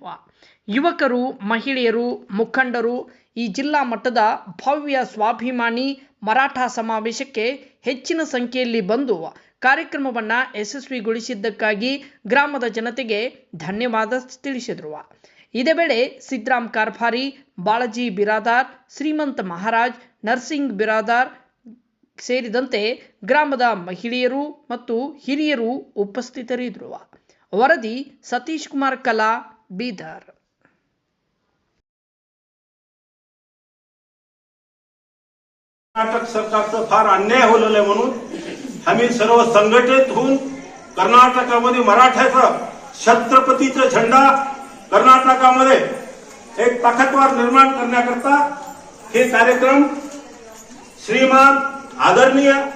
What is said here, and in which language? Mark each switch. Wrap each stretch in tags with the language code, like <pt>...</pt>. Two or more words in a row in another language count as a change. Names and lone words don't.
<kn>ಯುವಕರು, ಮಹಿಳೆಯರು, ಮುಖಂಡರು ಈ ಜಿಲ್ಲಾ ಮಟ್ಟದ ಭವ್ಯ ಸ್ವಾಭಿಮಾನಿ ಮರಾಠ ಸಮಾವೇಶಕ್ಕೆ ಹೆಚ್ಚಿನ ಸಂಖ್ಯೆಯಲ್ಲಿ ಬಂದು ಕಾರ್ಯಕ್ರಮವನ್ನು ಯಶಸ್ವಿಗೊಳಿಸಿದ್ದಕ್ಕಾಗಿ ಗ್ರಾಮದ ಜನತೆಗೆ ಧನ್ಯವಾದ ತಿಳಿಸಿದರು. ಇದೇ ವೇಳೆ ಸಿದ್ದರಾಮ್ ಕಾರ್ಭಾರಿ, ಬಾಳಜಿ ಬಿರಾದಾರ್, ಶ್ರೀಮಂತ ಮಹಾರಾಜ್, ನರ್ಸಿಂಗ್ ಬಿರಾದಾರ್ ಸೇರಿದಂತೆ ಗ್ರಾಮದ ಮಹಿಳೆಯರು ಮತ್ತು ಹಿರಿಯರು ಉಪಸ್ಥಿತರಿದ್ದರು. ವರದಿ सतीश कुमार कला, बीदर.</kn> <mr>कर्नाटक सरकारचं फार अन्याय होलेलं आहे म्हणून आम्ही सर्व संघटित होऊन कर्नाटकामध्ये मराठ्याचा छत्रपतीचा झेंडा कर्नाटकामध्ये एक ताकदवार निर्माण करण्याकरता हे कार्यक्रम श्रीमान आदरणीय</mr>